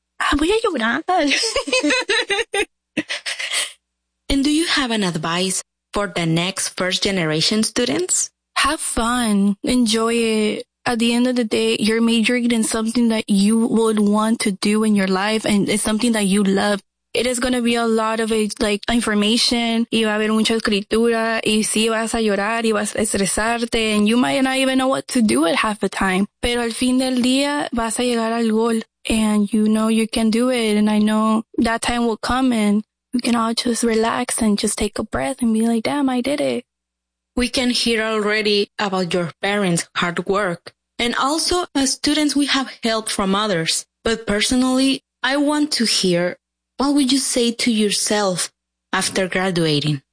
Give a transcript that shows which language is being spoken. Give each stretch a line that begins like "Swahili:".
English: And do you have an advice for the next first generation students? Have fun. Enjoy it. At the end of the day, you're majoring in something that you would want to do in your life, and it's something that you love. It is going to be a lot of like information.
Spanish: Y va a haber mucha escritura. Y si vas a llorar y vas a estresarte.
English: And you might not even know what to do at half the time.
Spanish: Pero al fin del día vas a llegar al gol.
English: And you know you can do it. And I know that time will come and we can all just relax and just take a breath and be like, damn, I did it. We can hear already about your parents' hard work. And also, as students, we have help from others. But personally, I want to hear, what would you say to yourself after graduating?